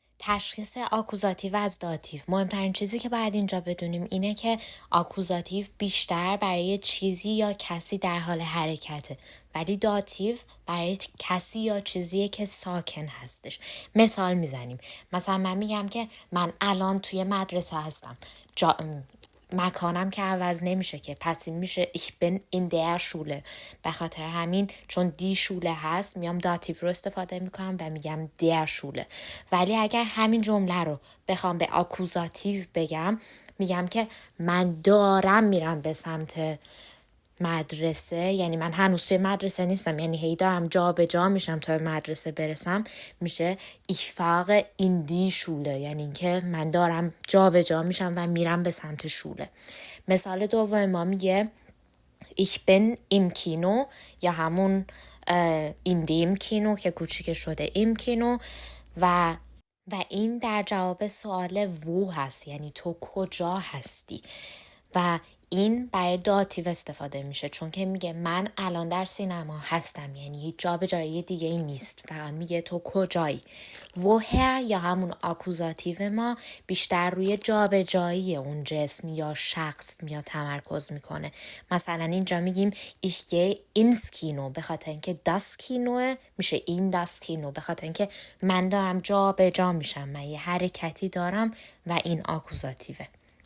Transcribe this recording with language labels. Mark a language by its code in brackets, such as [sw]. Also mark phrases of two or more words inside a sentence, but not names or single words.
[fa] تشخیص آکوزاتیو از داتیو. مهمترین چیزی که باید اینجا بدونیم اینه که آکوزاتیو بیشتر برای چیزی یا کسی در حال حرکته، ولی داتیو برای کسی یا چیزیه که ساکن هستش. مثال میزنیم، مثلا من میگم که من الان توی مدرسه هستم، مکانم که عوض نمیشه که، پس این میشه [de] ich bin in der Schule. [fa] به خاطر همین چون [de] die Schule [fa] هست میام داتیو رو استفاده میکنم و میگم [de] der Schule. [fa] ولی اگر همین جمله رو بخوام به آکوزاتیو بگم، میگم که من دارم میرم به سمت مدرسه، یعنی من هنوز توی مدرسه نیستم، یعنی هی دارم جا به جا میشم تا مدرسه برسم، میشه [de] ich fahre in die Schule، [fa] یعنی اینکه من دارم جا به جا میشم و میرم به سمت شوله. مثال دوم ما میگه [de] ich bin im Kino، [fa] یا همون [de] in dem Kino [fa] که کوچیک شده [de] im Kino، [fa] و این در جواب سوال وو هست، یعنی تو کجا هستی، و این برای داتیو استفاده میشه چون که میگه من الان در سینما هستم، یعنی هیچ جا به جای دیگه ای نیست، فقط میگه تو کجایی. woher یا همون آکوزاتیو ما بیشتر روی جا به جایی اون جسم یا شخص میاد تمرکز میکنه. مثلا اینجا میگیم [de] ich gehe ins Kino، [fa] به خاطر اینکه [de] das Kino [fa] میشه [de] in das Kino، [fa] به خاطر اینکه من دارم جا به جا میشم، من یه حرکتی دارم و این آکوزاتیوه.